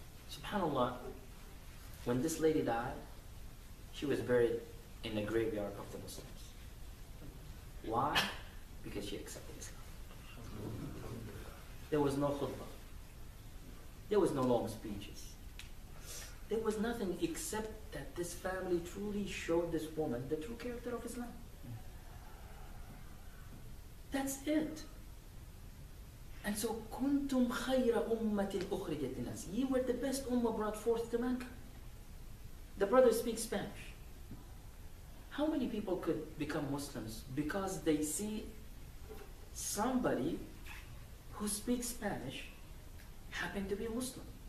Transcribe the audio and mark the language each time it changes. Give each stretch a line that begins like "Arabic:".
English: SubhanAllah, when this lady died, she was buried in the graveyard of the Muslims. Why? Because she accepted Islam. There was no khutbah. There was no long speeches. There was nothing except that this family truly showed this woman the true character of Islam. That's it. And so,
Arabic: كنتم خير أمة أخرجت للناس.
English: You were the best ummah brought forth to mankind. The brother speaks Spanish. How many people could become Muslims because they see somebody who speaks Spanish happen to be a Muslim?